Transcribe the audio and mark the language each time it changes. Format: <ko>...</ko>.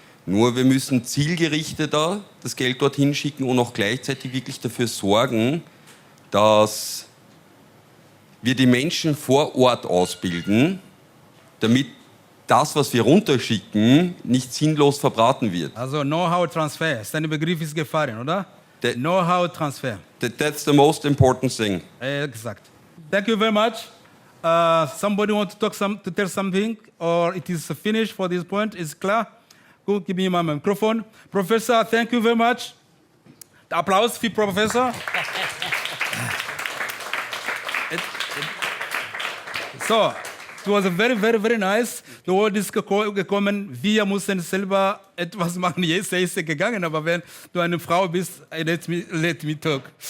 <de>Nur wir müssen zielgerichteter das Geld dorthin schicken und auch gleichzeitig wirklich dafür sorgen, dass wir die Menschen vor Ort ausbilden, damit das, was wir runterschicken, nicht sinnlos verbraten wird. Also Know-how-Transfer, sein Begriff ist gefallen, oder? Know-how-Transfer.</de> <en>That's the most important thing. Exact. Thank you very much. Somebody want to tell something, or it is finished for this point? Is clear? Go, give me my microphone. Professor, thank you very much.</en> <de>Applaus für Professor.</de> <en>So, it was very, very, very nice. The word is gekommen.</en> <de>Wir mussten selber etwas machen. Jetzt ist er gegangen, aber wenn du eine Frau bist,</de> <en>let me talk.</en>